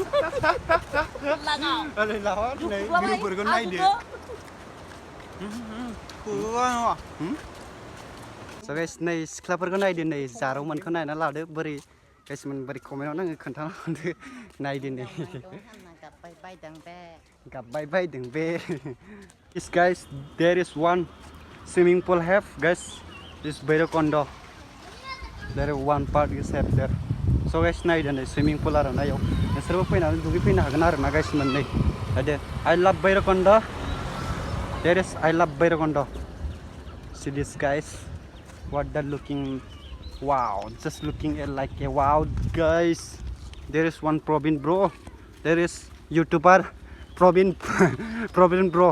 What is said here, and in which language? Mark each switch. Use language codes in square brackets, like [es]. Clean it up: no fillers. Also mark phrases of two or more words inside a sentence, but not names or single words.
[brx] भिडिअफोरखौ नायदो नै सिख्लाफोरखौ नायदो नै जारौमोनखौ नायना लादो बोरै गाइसमोन बोरै कमेन्टआव नाङो खोन्थाना हरदो नायदो नै गाबबाय बायदों बे [en] guys there is one swimming pool have guys this Bhairabkunda there is one part is have there so guys [brx] नायदो नै [en] swimming pool [brx] आरो ना याव नोंसोरबो फैनानै दुगैफैनो हागोन आरो ना गाइसमोन नै नायदो [en] I love Bhairabkunda there is I love Bhairabkunda see this guys what the looking Wow, just looking at like a wow, guys. There is one Probin bro. There is YouTuber Probin Probin bro.